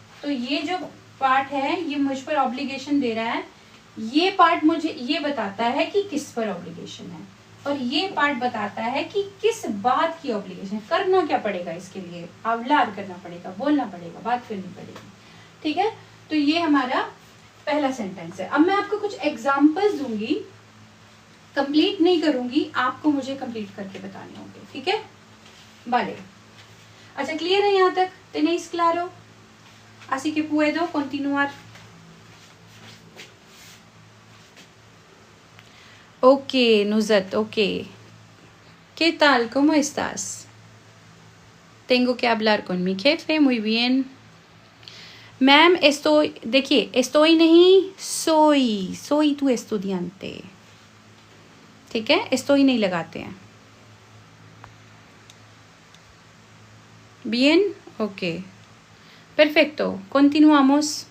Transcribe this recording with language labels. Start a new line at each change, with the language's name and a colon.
Hindi: तो ये जो पार्ट है ये मुझ पर ऑब्लिगेशन दे रहा है, ये पार्ट मुझे ये बताता है कि किस पर ऑब्लिगेशन है, और ये पार्ट बताता है कि किस बात की ऑब्लिगेशन, करना क्या पड़ेगा इसके लिए, अवलार करना पड़ेगा, बोलना पड़ेगा, बात करनी पड़ेगी, ठीक है। तो ये हमारा पहला सेंटेंस है। अब मैं आपको कुछ एग्जांपल्स दूंगी, कंप्लीट नहीं करूंगी, आपको मुझे कंप्लीट करके बताने होंगे, ठीक है।
Spanish: vale,
Hindi: अच्छा क्लियर है यहाँ तक,
Spanish: tenéis claro, así que puedo continuar। ok Nuzat, ok, ¿qué tal? ¿Cómo estás? tengo que hablar con mi jefe, muy bien,
Hindi: ma'am estoy, देखिए estoy नहीं,
Spanish: soy tu estudiante,
Hindi: ठीक है, estoy नहीं लगाते हैं.
Spanish: Bien, ok, perfecto, continuamos.